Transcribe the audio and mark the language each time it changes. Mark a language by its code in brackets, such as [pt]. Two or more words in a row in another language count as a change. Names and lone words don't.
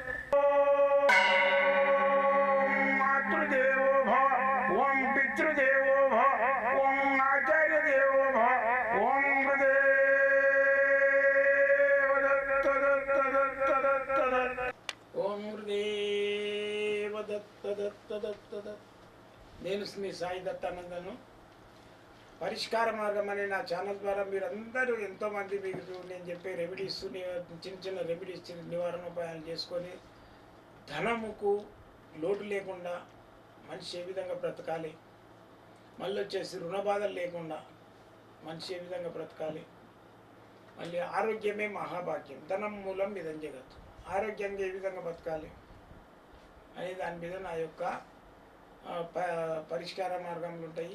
[sa] ओम मातृदेवो भव ओम पितृदेवो भव ओम आचार्य देवो भव ओम गुरुदेव दत्त दत्त दत्त दत्त दत्त ओम गुरुदेव दत्त दत्त दत्त दत्त [te] నేను మీ సాయి దత్తానందను. పరిష్కార మార్గం అనే నా ఛానల్ ద్వారా మీరందరూ ఎంతోమంది మీకు నేను చెప్పే రెమెడీస్ చిన్న చిన్న రెమెడీస్ నివారణోపాయాలు చేసుకొని ధనముకు లోటు లేకుండా మనిషి ఏ విధంగా బ్రతకాలి, మళ్ళీ వచ్చేసి రుణ బాధలు లేకుండా మనిషి ఏ విధంగా బ్రతకాలి, మళ్ళీ ఆరోగ్యమే మహాభాగ్యం, ధనం మూలం ఇదం జగత్తు, ఆరోగ్యంగా ఏ విధంగా బతకాలి అనే దాని మీద నా యొక్క పరిష్కార మార్గంలు ఉంటాయి.